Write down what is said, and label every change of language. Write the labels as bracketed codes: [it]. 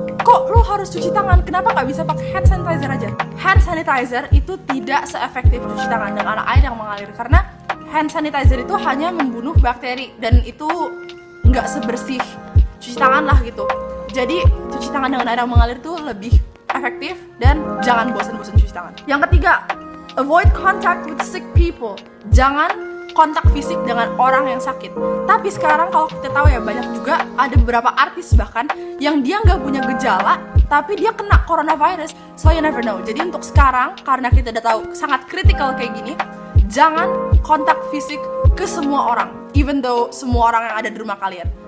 [id] Kok lu harus cuci tangan? Kenapa nggak bisa pakai hand sanitizer aja? Hand sanitizer itu tidak seefektif cuci tangan dengan air yang mengalir, karena hand sanitizer itu hanya membunuh bakteri dan itu nggak sebersih cuci tangan lah gitu. Jadi cuci tangan dengan air yang mengalir tuh lebih efektif dan jangan bosan-bosan cuci tangan. Yang ketiga, [en] avoid contact with sick people. [id] Jangan kontak fisik dengan orang yang sakit. Tapi sekarang kalau kita tahu ya, banyak juga ada beberapa artis bahkan yang dia nggak punya gejala tapi dia kena coronavirus. [en] So you never know. [id] Jadi untuk sekarang, karena kita udah tahu sangat kritikal kayak gini, jangan kontak fisik ke semua orang, [en] even though [id] semua orang yang ada di rumah kalian.